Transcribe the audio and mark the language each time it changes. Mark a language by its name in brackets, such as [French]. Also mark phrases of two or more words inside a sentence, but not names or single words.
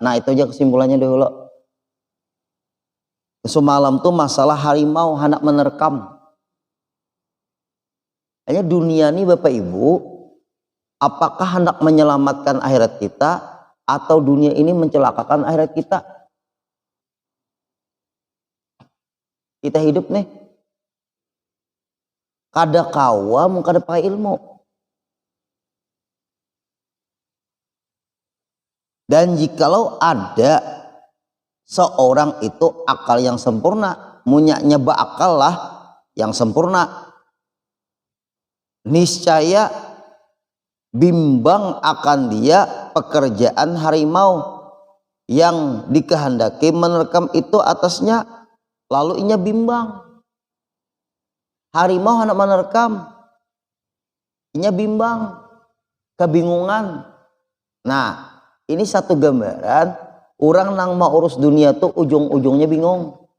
[Indonesian] Nah, itu aja kesimpulannya dulu. Semalam tuh masalah harimau hendak menerkam. Hanya dunia ini Bapak Ibu, apakah hendak menyelamatkan akhirat kita atau dunia ini mencelakakan akhirat kita? [Banjar] Kita hidup nih, kada kawa mun kada pakai ilmu. [Indonesian] Dan jikalau ada seorang itu akal yang sempurna, nyeba akal lah yang sempurna, niscaya bimbang akan dia pekerjaan harimau yang dikehendaki menerkam itu atasnya, lalu inya bimbang. Harimau hendak menerkam, inya bimbang, kebingungan. [Banjar] Nah, ini satu gambaran orang nang mau urus dunia tuh ujung-ujungnya bingung.